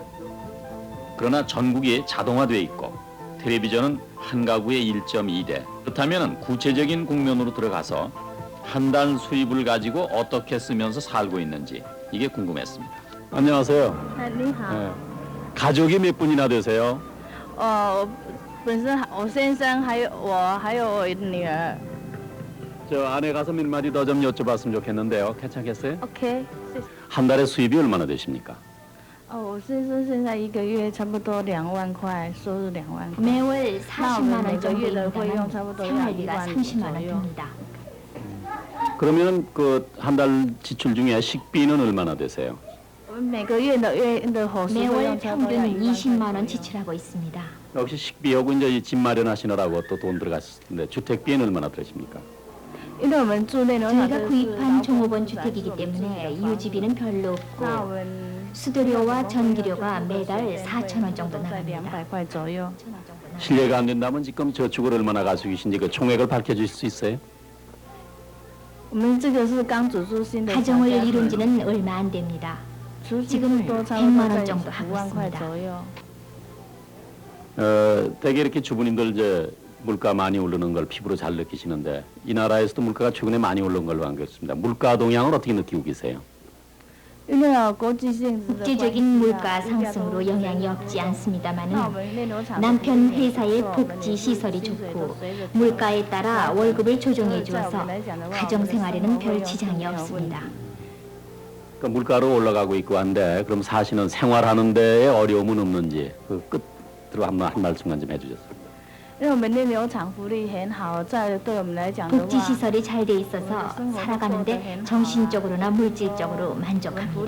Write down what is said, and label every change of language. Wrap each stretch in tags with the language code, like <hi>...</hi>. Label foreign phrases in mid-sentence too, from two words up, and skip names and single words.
<ko>그러나 전국이 자동화되어 있고 텔레비전은 한 가구에 1.2대. 그렇다면 구체적인 국면으로 들어가서 한 달 수입을 가지고 어떻게 쓰면서 살고 있는지 이게 궁금했습니다. 안녕하세요.</ko> <zh>你好。</zh> <ko>네. 가족이 몇 분이나 되세요?</ko> <zh>本身我先生还有我女儿。</zh> <ko>저 안에 가서 몇 마디 더 좀 여쭤봤으면 좋겠는데요. 괜찮겠어요? OK。 한 달에 수입이 얼마나 되십니까?</ko> <zh>我先生现在一个月差不多2万块，收入2万块。</zh> <ko>매월</ko> <zh>那我</zh> <ko>40만</ko> <zh>们每</zh> <ko>원</ko> <zh>个月</zh> <ko>정도</ko> <zh>的费用差不</zh> <ko>입니다만</ko> <zh>多要1</zh> <ko>생활비가</ko> <zh>万</zh> <ko>30만 원</ko> <zh>左右。</zh> <ko>듭니다. 그러면 그 한 달 지출 중에 식비는 얼마나 되세요?</ko> <zh>我们每个月的伙食费</zh> <ko>매월</ko> <zh>用差不多要</zh> <ko>평균</ko> <zh>1</zh> <ko>20만</ko> <zh>万</zh> <ko>원</ko> <zh>块。</zh> <ko>지출하고 있습니다. 역시 식비하고 이제 이 집 마련하시느라고 또 돈 들어갔을 텐데 주택비는 얼마나 들으십니까?</ko> <zh>因为我们住内楼塔</zh> <ko>저희가 구입한 종업원 주택이기 때문에 유지비는 별로</ko> <zh>那</zh> <ko>없고</ko> <zh>我们</zh> <ko>수도료와 전기료가 매달 4천 원 정도</ko> <zh>在</zh> <ko>나갑니다.</ko> <zh>200块左右。</zh> <ko>실례가 안 된다면 지금 저축을 얼마나 가지고 계신지 그 총액을 밝혀주실 수 있어요?</ko> <zh>我们这个是刚组织新的</zh> <ko>가정을 이룬 지는 얼마 안 됩니다. 지금 100만 원 정도 하고</ko> <zh>5 万块</zh> <ko>있습니다.</ko> <zh>左右。</zh> <ko>대개 이렇게 주부님들 이제 물가 많이 오르는 걸 피부로 잘 느끼시는데 이 나라에서도 물가가 최근에 많이 오른 걸로 알겠습니다. 물가 동향을 어떻게 느끼고 계세요?</ko> <zh>因为国际性质的</zh> <ko>국제적인 물가 상승으로 영향이 없지 않습니다만은 남편 회사의 복지 시설이 좋고 물가에 따라 월급을 조정해 주어서 가정 생활에는 별 지장이 없습니다. 그러니까 물가로 올라가고 있고 한데 그럼 사시는 생활하는 데에 어려움은 없는지 그 끝으로 한 말씀만 좀 해주셨어요.</ko> <zh>因为我们内流厂福利很好，在对我们来讲的</zh> <ko>복지</ko> <zh>话，</zh> <ko>시설이 잘 돼 있어서 살아가는데 정신적으로나 물질적으로</ko> <zh>福利</zh> <ko>만족합니다.</ko>